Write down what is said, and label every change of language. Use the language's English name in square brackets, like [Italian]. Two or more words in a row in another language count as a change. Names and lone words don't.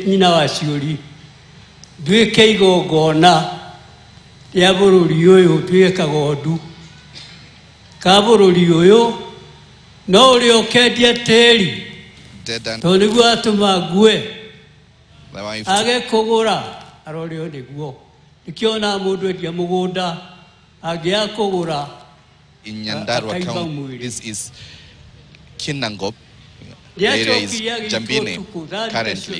[Kikuyu] nyina wa ciũri nduĩke igongona rĩa bũrũri ũyũ nduĩke kagondu ka bũrũri ũyũ no ũrĩa ũkendia tĩri tondũ nĩguo atũma ngue age kũgũra arorĩo nĩguo nĩkĩona mũndũ endia mũgũnda angĩaga kũgũra. [English] In Nyandarua County, this is Kinangop. The area is Jambine currently.